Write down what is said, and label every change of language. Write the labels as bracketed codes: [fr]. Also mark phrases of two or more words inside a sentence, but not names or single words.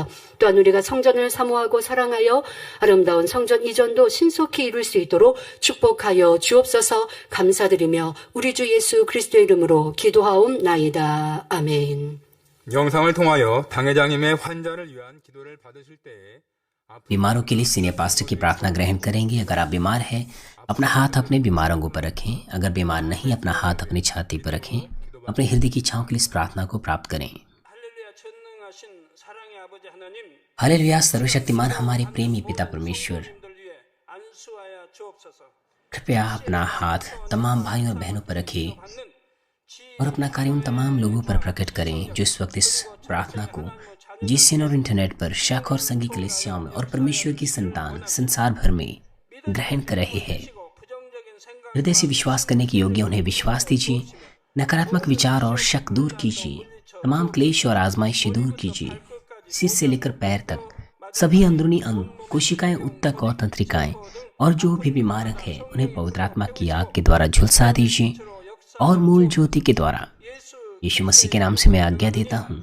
[ko] 또한 우리가 성전을 사모하고 사랑하여 아름다운 성전 이전도 신속히 이룰 수 있도록 축복하여 주옵소서. 감사드리며 우리 주 예수 그리스도의 이름으로 기도하옵나이다. 아멘. 영상을 통하여 당회장님의 환자를 위한 기도를 받으실 때에 [hi] बीमारों के लिए सीनियर पास्टर की प्रार्थना ग्रहण करेंगे। अगर आप बीमार हैं अपना हाथ अपने बीमार अंगों पर रखें, अगर बीमार नहीं अपना हाथ अपनी छाती पर रखें। अपने हृदय की इच्छाओं के लिए इस प्रार्थना को प्राप्त करें। [ko] 할렐루야 전능하신 사랑의 아버지 하나님 [hi] हालेलुया सर्वशक्तिमान हमारे प्रेमी पिता परमेश्वर, [ko] 들 위해 안수하여 주옵소서. [hi] कृपया अपना हाथ तमाम भाइयों और बहनों पर रखें और अपना कार्य उन तमाम लोगों पर प्रकट करें जो इस वक्त इस प्रार्थना को जीसीएन और इंटरनेट पर शाखा और संघी कलीसियाओं में और परमेश्वर की संतान संसार भर में ग्रहण कर रहे हैं। [ko] 부정적인 생각 [hi] हृदय से विश्वास करने के योग्य उन्हें विश्वास दीजिए। नकारात्मक विचार और शक दूर कीजिए। तमाम क्लेश और आजमाइशें दूर कीजिए। सिर से लेकर पैर तक सभी अंदरूनी अंग, कोशिकाएं, उत्तक और तंत्रिकाएं और जो भी बीमारक है उन्हें पवित्र आत्मा की आग के द्वारा झुलसा दीजिए और मूल ज्योति के द्वारा यीशु मसीह के नाम से मैं आज्ञा देता हूँ।